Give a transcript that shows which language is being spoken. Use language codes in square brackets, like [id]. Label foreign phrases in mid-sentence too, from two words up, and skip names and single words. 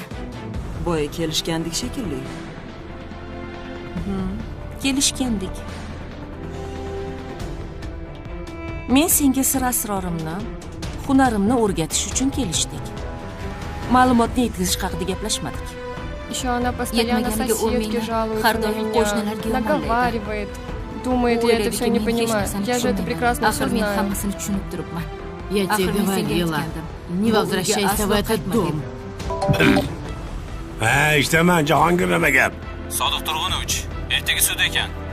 [uz] Boya kelishgandik shekilli. Kelishgandik. Men senga sir asrorimni, hunarimni o'rgatish uchun kelishdik. Ma'lumotni yetkazish haqida gaplashmadik. [ru] Еще она постоянно соседке жалуется на меня, наговаривает. Думает, я это все не понимаю. Я же это прекрасно все знаю. Я тебе говорила, не возвращайся в этот дом. [tr] İşte ben [uz] Jahongir nima gap? Sodiq Turg'unovich, ertaga sud ekan.